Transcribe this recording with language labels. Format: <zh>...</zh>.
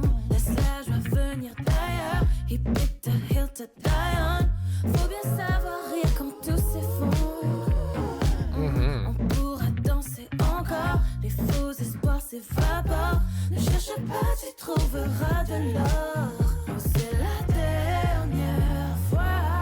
<fr>Laisse la joie venir d'ailleurs.</fr> <en>He picked a hill to die on.</en> <fr>Faut bien savoir rire quand tout s'effondre. On pourra danser encore. Les faux espoirs s'évaporent. Ne cherche pas, tu trouveras de l'or. Oh, c'est la dernière fois.</fr>